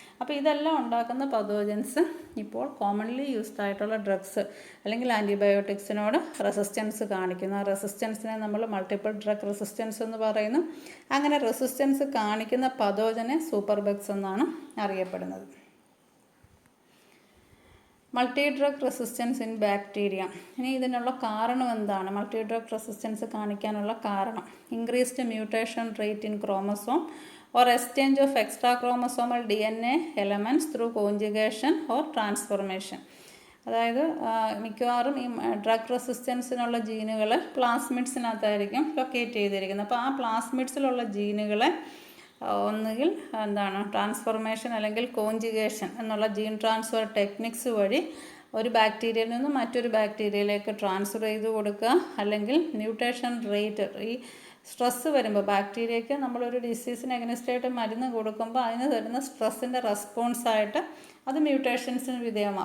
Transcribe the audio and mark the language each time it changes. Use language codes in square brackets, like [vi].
[ml] അപ്പോൾ ഇതെല്ലാം ഉണ്ടാക്കുന്ന പതോജൻസ് ഇപ്പോൾ കോമൺലി യൂസ്ഡ് ആയിട്ടുള്ള ഡ്രഗ്സ് അല്ലെങ്കിൽ ആൻറ്റിബയോട്ടിക്സിനോട് റെസിസ്റ്റൻസ് കാണിക്കുന്നു. ആ റെസിസ്റ്റൻസിനെ നമ്മൾ മൾട്ടിപ്പിൾ ഡ്രഗ് റെസിസ്റ്റൻസ് എന്ന് പറയുന്നു. അങ്ങനെ റെസിസ്റ്റൻസ് കാണിക്കുന്ന പതോജനെ സൂപ്പർ ബഗ്സ് എന്നാണ് അറിയപ്പെടുന്നത്. [en] Multi drug resistance in bacteria. [ml] ഇനി ഇതിനുള്ള കാരണം എന്താണ്? [en] multi drug resistance [ml] കാണിക്കാനുള്ള കാരണം [en] Increased mutation rate in chromosome or exchange of extra chromosomal DNA elements through conjugation or transformation. [ml] അതായത് മിക്കവാറും ഈ ഡ്രഗ് റെസിസ്റ്റൻസിനുള്ള ജീനുകൾ പ്ലാസ്മിഡ്സിനകത്തായിരിക്കും ലൊക്കേറ്റ് ചെയ്തിരിക്കുന്നത്. അപ്പോൾ ആ പ്ലാസ്മിഡ്സിലുള്ള ജീനുകളെ ഒന്നുകിൽ ട്രാൻസ്ഫോർമേഷൻ അല്ലെങ്കിൽ കോഞ്ചുഗേഷൻ എന്നുള്ള ജീൻ ട്രാൻസ്ഫർ ടെക്നിക്സ് വഴി ഒരു ബാക്ടീരിയയിൽ നിന്ന് മറ്റൊരു ബാക്ടീരിയയിലേക്ക് ട്രാൻസ്ഫർ ചെയ്ത് കൊടുക്കുക, അല്ലെങ്കിൽ മ്യൂട്ടേഷൻ റേറ്റ്, ഈ സ്ട്രെസ്സ് വരുമ്പോൾ ബാക്ടീരിയയ്ക്ക് നമ്മളൊരു ഡിസീസിന് അഗനിസ്റ്റായിട്ട് മരുന്ന് കൊടുക്കുമ്പോൾ അതിന് തരുന്ന സ്ട്രെസ്സിൻ്റെ റെസ്പോൺസായിട്ട് അത് മ്യൂട്ടേഷൻസിന് വിധേയമാകും.